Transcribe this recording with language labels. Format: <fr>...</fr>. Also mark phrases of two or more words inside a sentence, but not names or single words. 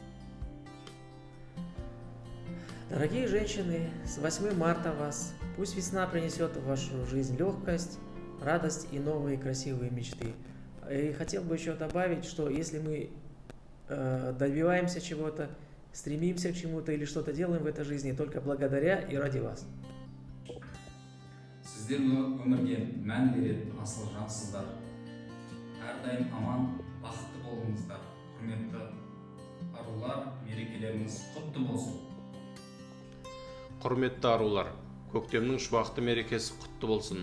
<ru>Дорогие женщины, с 8 марта вас! Пусть весна принесет в вашу жизнь легкость, радость и новые красивые мечты. И хотел бы еще добавить, что если мы добиваемся чего-то, стремимся к чему-то или что-то делаем в этой жизни, только благодаря и ради вас.</ru> <kk>Сіздер өмірге мән беретін асыл жансыздар. Әрдайым аман, бақытты болыңыздар. Құрметті арулар, мерекелеріңіз құтты болсын. Құрметті арулар, көктемнің шуақты мерекесі құтты болсын.</kk>